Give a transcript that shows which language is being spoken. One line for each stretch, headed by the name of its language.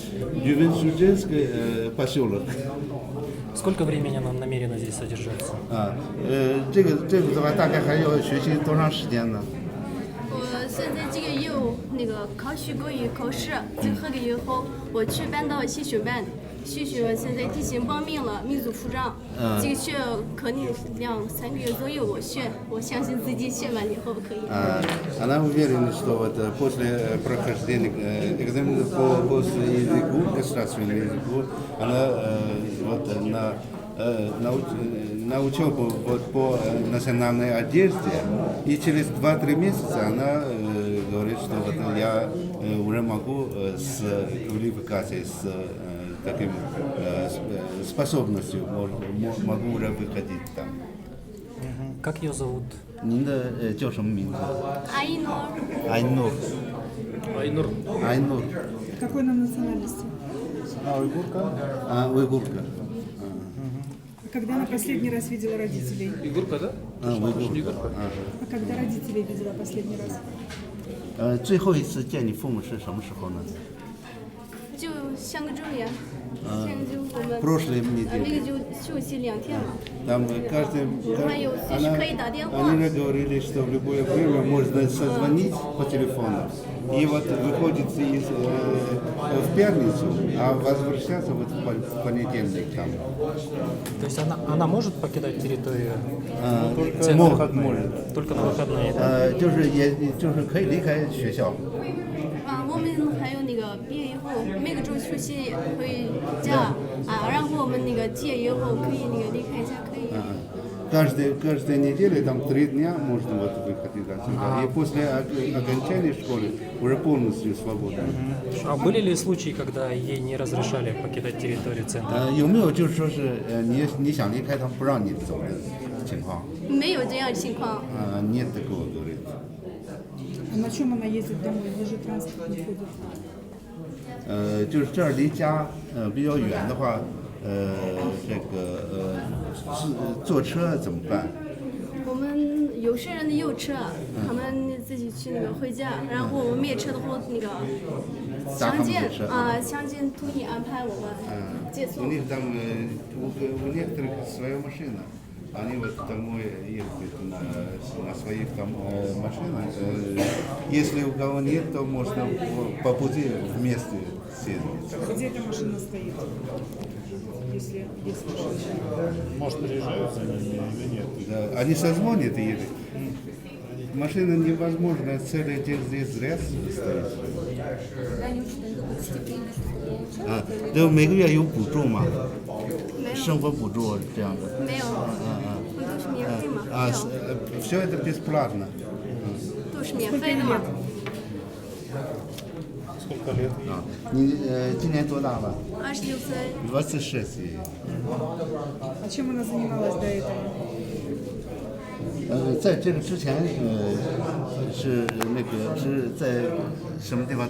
Russian: Дювенстринский поселок. Сколько времени она намерена здесь содержаться?
Chinese: 这个的话大概还要学习多长时间呢？我现在这个有那个考取国语考试，就合格以后，我去办到习训班，习训现在提前报名了民族服装，这个学可能2-3个月左右我学，我相信自己学完以后可以。
Russian: Она уверена, что вот после прохождения экзамена по госязыку, государственному языку, она вот на учебу вот по национальной одежде, и через 2-3 месяца она говорит, что вот я уже могу с квалификацией, с таким способностью могу уже выходить там. Как ее зовут?
Chinese: 您的叫什么名字？
Russian: Айнур. Айнур. Какой она национальности? Уйгурка. Когда она последний раз видела родителей? Игорка, да? Уйгурка. А когда родителей видела последний раз?
Chinese: 最后一次见你父母是什么时候呢？就上个周呀，上个周我们
Russian: Прошлой
Chinese: 那
Russian: неделе.
Chinese: 个就休息2天嘛。
Russian: Там они говорили, что в любое время можно созвонить по телефону. И вот выходит в пятницу, а возвращаться вот в понедельник там. То есть она может покидать территорию? Может. Только на выходные. Да?
Chinese: 就是可以离开学校。我们还有那个毕业以后每个周休息回家然后我们那个毕业以后可以那个离开一下，可以。
Russian: Каждая неделя, там 3 дня можно вот выходить отсюда. И после окончания школы уже полностью свободно. А были ли случаи, когда ей не разрешали покидать территорию центра? 有没有就是说是你想离开，他不让你走的情况？没有这样的情况。 Нет такого, говорит. А на чем она ездит домой? Где же транспорт не ходит?
Chinese: 就是这儿离家比较远的话，这个是坐车怎么办？我们有些人有车，他们自己去那个回家，然后我们没车的话，那个乡间统一安排我们接送。
Russian: У них там у некоторых своя машина. Они вот домой ездят на своих там машинах. Если у кого нет, то можно по пути вместе съездить. Где эта машина стоит? Если есть машина. Может, приезжают за ними или нет? Да, они созвонят и едут. Машина невозможно целый день здесь зря стоит.
Chinese: 就每个月有补助吗？生活补助这样的。没有，都是免费嘛。
Russian: все это бесплатно.
Chinese: 都是免费的嘛。
Russian: Сколько лет?
Chinese: 你今年多大了 26岁。
Russian: 26. А чем она занималась до этого?
Chinese: 在这个之前，是那个是在什么地方？